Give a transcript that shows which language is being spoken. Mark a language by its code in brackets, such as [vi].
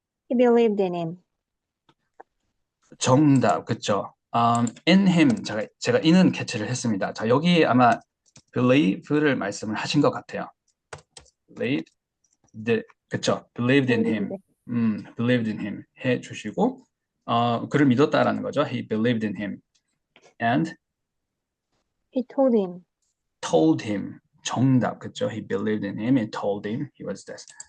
[en] He believed in him. [ko] 정답, 그쵸? [en] in him, [ko] 제가 in은 캐치를 했습니다. 자, 여기 아마 believe를 말씀을 하신 것 같아요. believed, 그쵸? [en] believed in him, believed in him [ko] 해주시고 그를 믿었다라는 거죠. [en] He believed in him, and He told him. told him, [ko] 정답, 그쵸? [en] He believed in him and told him he was this.